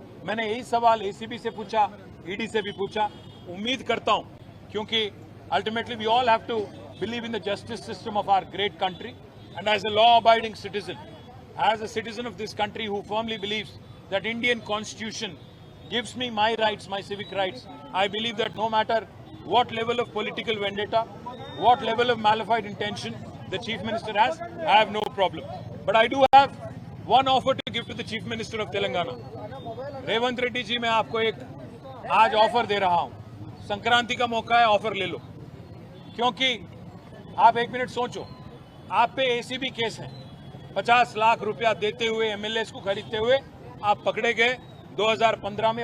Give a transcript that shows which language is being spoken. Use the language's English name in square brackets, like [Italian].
[Hindi] मैंने यही सवाल एसीबी से पूछा, ईडी से भी पूछा. उम्मीद करता हूं, [English] क्योंकि ultimately we all have to believe in the justice system of our great country, and as a law abiding citizen, as a citizen of this country who firmly believes that Indian Constitution gives me my rights, my civic rights. I believe that no matter what level of political vendetta, what level of malafide intention the Chief Minister has, I have no problem. But I do have one offer to give to the Chief Minister of Telangana. [Hindi] Revanth Reddy ji, मैं आपको एक आज offer दे रहा हूं. संक्रांति का मौका है, offer ले लो. क्योंकि आप एक मिनट सोचो, आप पे एसीबी केस है. 50 लाख रुपया देते हुए, एमएलए को खरीदते हुए आप पकड़े गए 2015 में.